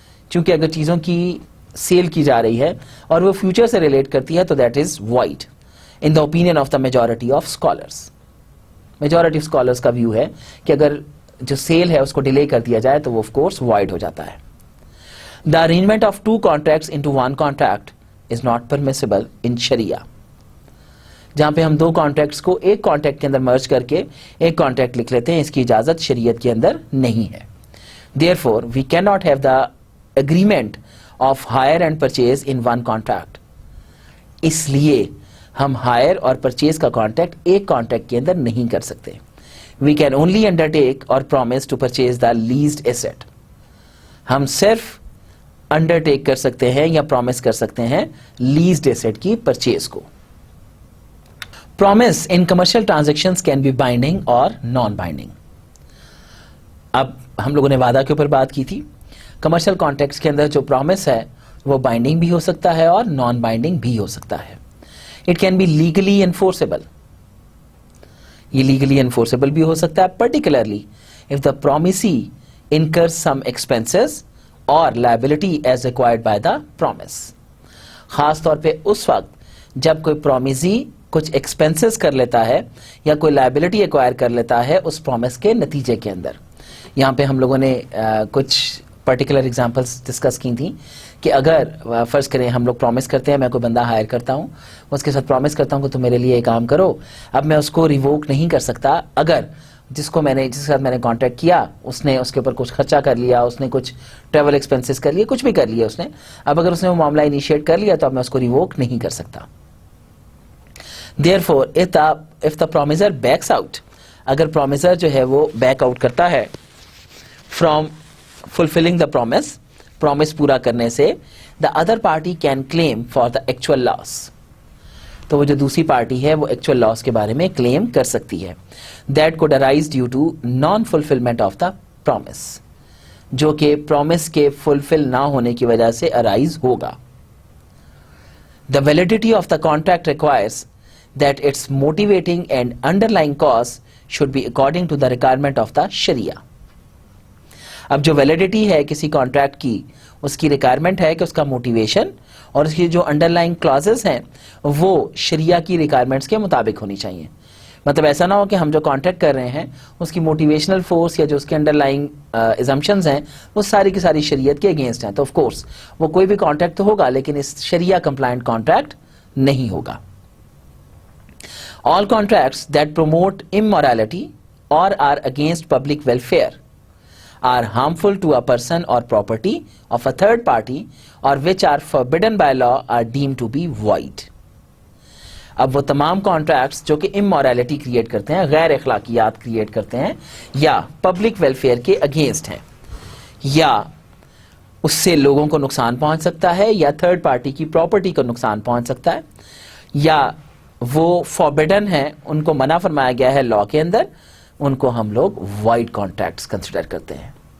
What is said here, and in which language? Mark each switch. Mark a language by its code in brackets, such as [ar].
[ur] چونکہ اگر چیزوں کی سیل کی جا رہی ہے اور وہ فیوچر سے ریلیٹ کرتی ہے تو [en] That is wide in the opinion of the majority of scholars. Majority of scholars [ur] کا view ہے کہ اگر جو سیل ہے اس کو ڈیلے کر دیا جائے تو وہ of course void ہو جاتا ہے. [en] The arrangement of two contracts into one contract is not permissible in Sharia. [ur] جہاں پہ ہم دو کانٹریکٹس کو ایک کانٹریکٹ کے اندر مرج کر کے ایک کانٹریکٹ لکھ لیتے ہیں, اس کی اجازت شریعت کے اندر نہیں ہے. [en] Therefore, we cannot have the agreement of hire and purchase in one contract. [ur] اس لیے ہم ہائر اور پرچیز کا کانٹریکٹ ایک کانٹریکٹ کے اندر نہیں کر سکتے. [en] We can only undertake or promise to purchase the leased asset. [ur] ہم صرف انڈرٹیک کر سکتے ہیں یا پرومس کر سکتے ہیں لیزڈ ایسٹ کی پرچیز کو. [en] Promise in commercial transactions can be binding or non binding. [ur] اب ہم لوگوں نے وعدہ کے اوپر بات کی تھی. کمرشل کانٹریکٹس کے اندر جو پرومس ہے وہ بائنڈنگ بھی ہو سکتا ہے اور نان بائنڈنگ بھی ہو سکتا ہے. [en] It can be legally enforceable. [ur] یہ legally enforceable بھی ہو سکتا ہے, [en] particularly if the promisee incurs some expenses or liability as required by the promise. [ur] خاص طور پہ اس وقت جب کوئی promisee کچھ expenses کر لیتا ہے یا کوئی liability acquire کر لیتا ہے اس promise کے نتیجے کے اندر. یہاں پہ ہم لوگوں نے کچھ پرٹیکولر ایگزامپلس ڈسکس کی تھیں کہ اگر فرض کریں ہم لوگ پرومس کرتے ہیں, میں کوئی بندہ ہائر کرتا ہوں, اس کے ساتھ پرومس کرتا ہوں کہ تم میرے لیے یہ کام کرو, اب میں اس کو ریووک نہیں کر سکتا اگر جس کے ساتھ میں نے کانٹیکٹ کیا, اس نے اس کے اوپر کچھ خرچہ کر لیا, اس نے کچھ ٹریول ایکسپینسز کر لیے, کچھ بھی کر لیا اس نے. اب اگر اس نے وہ معاملہ انیشیٹ کر لیا تو اب میں اس کو ریووک نہیں کر سکتا. [en] Therefore, if the promiser backs out, [ur] اگر promiser جو ہے وہ بیک آؤٹ کرتا ہے [en] from fulfilling the promise [ur] پورا کرنے سے, [en] the other party can claim for the actual loss. [ur] تو وہ جو دوسری پارٹی ہے وہ ایکچوئل لاس کے بارے میں کلیم کر سکتی ہے. [en] That could arise due to non-fulfillment of the promise, [ur] جو کہ پرومس کے فلفل نہ ہونے کی وجہ سے ارائز ہوگا. [en] The validity of the contract requires that its motivating and underlying cause should be according to the requirement of the Sharia. [ur] اب جو ویلیڈیٹی ہے کسی کانٹریکٹ کی, اس کی ریکوائرمنٹ ہے کہ اس کا موٹیویشن اور اس کی جو انڈر لائن کلازز ہیں وہ شریعہ کی ریکوائرمنٹس کے مطابق ہونی چاہیے. مطلب ایسا نہ ہو کہ ہم جو کانٹیکٹ کر رہے ہیں اس کی موٹیویشنل فورس یا جو اس کے انڈر لائن ایزمپشنز ہیں وہ ساری کی ساری شریعت کے اگینسٹ ہیں. تو آف کورس وہ کوئی بھی کانٹریکٹ تو ہوگا لیکن اس شریعہ کمپلائنٹ کانٹریکٹ نہیں ہوگا. [en] All contracts that promote immorality or are against public welfare are harmful to a person or property of a third party or which are forbidden by law are deemed to be void. [ur] اب وہ تمام contracts جو کہ امورالٹی create کرتے ہیں, غیر اخلاقیات create کرتے ہیں, یا پبلک ویلفیئر کے اگینسٹ ہیں, یا اس سے لوگوں کو نقصان پہنچ سکتا ہے, یا تھرڈ پارٹی کی پراپرٹی کو نقصان پہنچ سکتا ہے, یا وہ فوربیڈن ہیں, ان کو منع فرمایا گیا ہے لا کے اندر, ان کو ہم لوگ وائڈ کانٹریکٹس کنسیڈر کرتے ہیں.